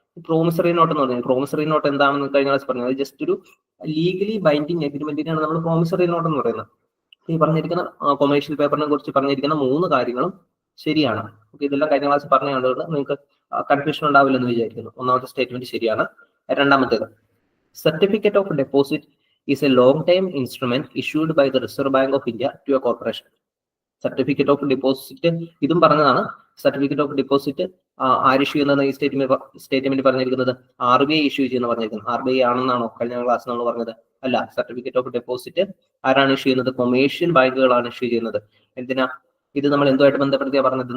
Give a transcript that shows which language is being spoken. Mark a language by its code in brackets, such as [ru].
[ml] Promissory note എന്ന് പറയുന്നത്, promissory note എന്താണെന്ന് കഴിഞ്ഞ ക്ലാസ് പറഞ്ഞത് ജസ്റ്റ് ഒരു ലീഗലി ബൈൻഡിങ് എഗ്രിമെന്റിനാണ് നമ്മൾ പ്രോമിസറി നോട്ട് എന്ന് പറയുന്നത്. ഈ പറഞ്ഞിരിക്കുന്ന കൊമേഴ്ഷ്യൽ പേപ്പറിനെ കുറിച്ച് പറഞ്ഞിരിക്കുന്ന 3 കാര്യങ്ങളും ശരിയാണ്. ഓക്കെ, ഇതെല്ലാം കഴിഞ്ഞ ക്ലാസ് പറഞ്ഞതുകൊണ്ട് നിങ്ങൾക്ക് കൺഫ്യൂഷൻ ഉണ്ടാവില്ലെന്ന് വിചാരിക്കുന്നു. ഒന്നാമത്തെ സ്റ്റേറ്റ്മെന്റ് ശരിയാണ്. രണ്ടാമത്തേത്, [en] Certificate of deposit is a long-term instrument issued by the Reserve Bank of India to a corporation. [ml] Certificate of deposit ഇതും പറഞ്ഞതാണ്. സർട്ടിഫിക്കറ്റ് ഓഫ് ഡെപ്പോസിറ്റ് ആര് ഇഷ്യൂ ചെയ്യുന്നത്? ഈ സ്റ്റേറ്റ്മെന്റ് പറഞ്ഞിരിക്കുന്നത് RBI ഇഷ്യൂ ചെയ്യുന്ന പറഞ്ഞിരിക്കുന്നത്. RBI ആണെന്നാണോ കഴിഞ്ഞ ക്ലാസ് നമ്മൾ പറഞ്ഞത്? അല്ല, സർട്ടിഫിക്കറ്റ് ഓഫ് ഡെപ്പോസിറ്റ് ആരാണ് ഇഷ്യൂ ചെയ്യുന്നത്? കൊമേഴ്ഷ്യൽ ബാങ്കുകളാണ് ഇഷ്യൂ ചെയ്യുന്നത്. എന്തിനാ? ഇത് നമ്മൾ എന്തുമായിട്ട് ബന്ധപ്പെടുത്തിയാ പറഞ്ഞത്?